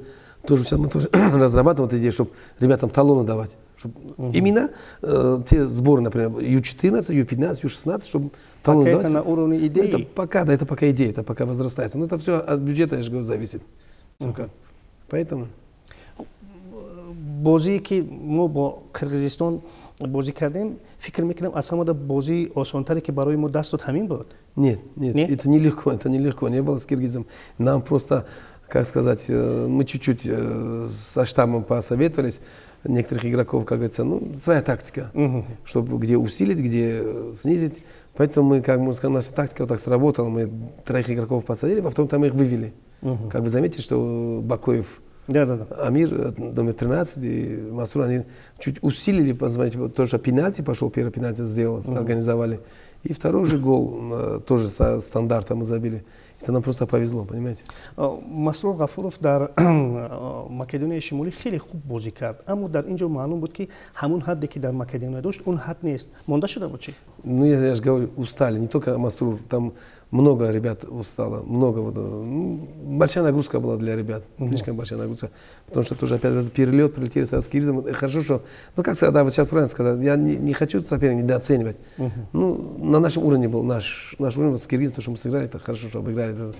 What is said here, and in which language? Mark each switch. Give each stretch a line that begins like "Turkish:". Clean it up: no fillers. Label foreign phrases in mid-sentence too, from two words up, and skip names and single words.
Russian: Например, тоже сейчас мы тоже разрабатываем эту идею, чтобы ребятам талоны давать. Именно те сборы, например, Ю-14, Ю-15, Ю-16, чтобы талоны давать. Это на уровне идеи? Это пока идея, это пока возрастается. Но это все от бюджета, я же говорю, зависит. Поэтому...
Tajik: بازی که ما با قرقیزستان بازی کردیم فکر میکنم از همه بازی آسان‌تری که برای ما دست داد همین بود.
Russian: Нет, это нелегко, не было с киргизом. Нам просто, как сказать, мы чуть-чуть со штабом посоветовались, некоторых игроков, как говорится, ну, своя тактика, чтобы где усилить, где снизить. Поэтому мы, как можно сказать, наша тактика вот так сработала, мы 3 игроков посадили, а потом там их вывели. Как вы заметили, что Бакоев, Амир, номер 13 и Масур, они чуть усилили, посмотрите, тоже пенальти пошел, первый пенальти сделал, организовали. И второй же гол тоже со стандарта мы забили. Это нам просто повезло, понимаете?
Tajik: Масрур Гафуров در مکدونیای شمالی خیلی خوب بازی کرد، اما در اینجا معلوم بود که همون حدی که در مکدونیا داشت اون حد نیست. مونده شده بود چی؟
Russian: Ну, я же говорю, устали. Не только Масрур, там много ребят устало, много. Большая нагрузка была для ребят, слишком большая нагрузка. Потому что тоже опять перелет, прилетели с киргизом. Хорошо, что, ну как сказать, да, вот сейчас правильно сказать, я не хочу соперника недооценивать. Ну, на нашем уровне был наш уровень, вот с киргизом, то, что мы сыграли, это хорошо, что обыграли.